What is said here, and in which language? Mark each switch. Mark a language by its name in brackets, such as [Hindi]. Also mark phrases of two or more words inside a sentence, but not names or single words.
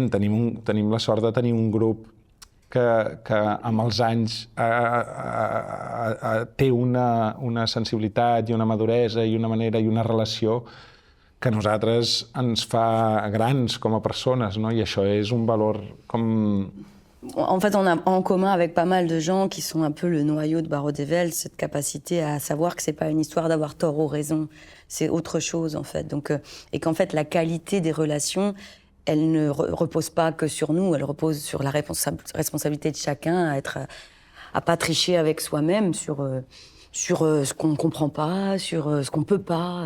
[Catalan] Tenim la sort de tenir un grup que amb els anys té una sensibilitat i una maduresa i una manera i una relació que a nosaltres ens fa grans com a persones, no? I això és un valor com... [French] En fait, on a en commun avec pas mal de gens qui sont un peu le noyau de Barreau des Vels, cette capacité à savoir que c'est pas une histoire d'avoir tort ou raison, c'est autre chose en fait. Donc, et qu'en fait, la qualité des relations, elle ne repose pas que sur nous, elle repose sur la responsabilité de chacun à pas tricher avec soi-même sur ce qu'on ne comprend pas, sur ce qu'on peut pas.